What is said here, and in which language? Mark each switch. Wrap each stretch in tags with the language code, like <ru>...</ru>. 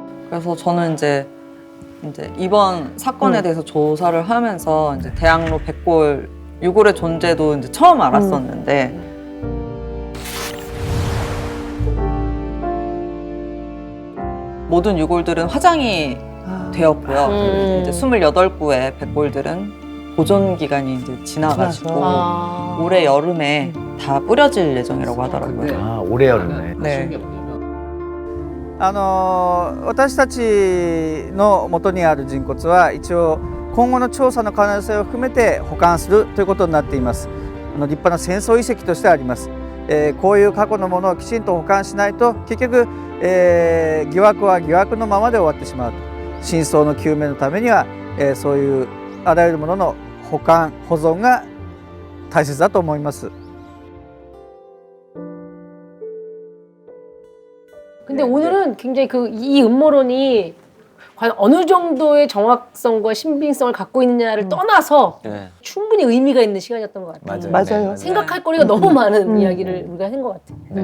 <ko>그래서 저는 이제 이번 사건에 대해서 조사를 하면서 이제 대학로 백골 유골의 존재도 이제 처음 알았었는데 모든 유골들은 화장이 되었고요. 이제 28구의 백골들은 보존 기간이 이제 지나가지고 올해 여름에 다 뿌려질 예정이라고 하더라고요. 아, 올해 여름에. 네.</ko> <ja>私たちの元にある人骨は一応今後の調査の可能性を含めて保管するということになっています。立派な戦争遺跡としてあります。こういう過去のものをきちんと保管しないと結局、疑惑は疑惑のままで終わってしまうと。真相の究明のためには、そういうあらゆるものの保管保存が大切だと思います。</ja> <ko>근데 오늘은 굉장히 이 음모론이 과연 어느 정도의 정확성과 신빙성을 갖고 있느냐를 떠나서 충분히 의미가 있는 시간이었던 것 같아요. 맞아요. 생각할 거리가 너무 많은 이야기를 우리가 한 것 같아요.</ko>